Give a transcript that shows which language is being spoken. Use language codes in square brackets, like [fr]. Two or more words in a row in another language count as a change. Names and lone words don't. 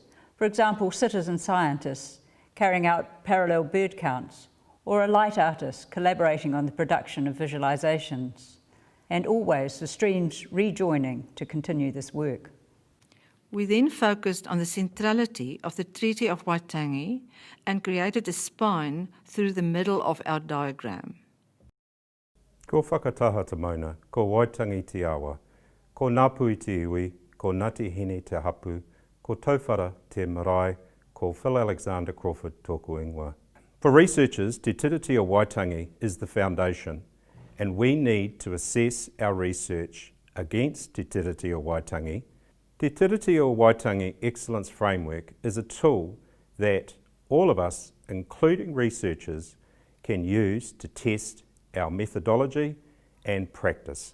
[en] For example, citizen scientists carrying out parallel bird counts, or a light artist collaborating on the production of visualisations. And always the streams rejoining to continue this work. We then focused on the centrality of the Treaty of Waitangi and created a spine through the middle of our diagram. [mi] Ko whakataha te mauna, ko Waitangi te awa, ko Ngāpui te iwi, ko Ngāti Hine te hapu, ko Tauwhara te marae, ko Phil Alexander Crawford tōku ingoa. [en] For researchers, Te Tiriti o Waitangi is the foundation, and we need to assess our research against Te Tiriti o Waitangi. Te Tiriti o Waitangi Excellence Framework is a tool that all of us, including researchers, can use to test our methodology and practice.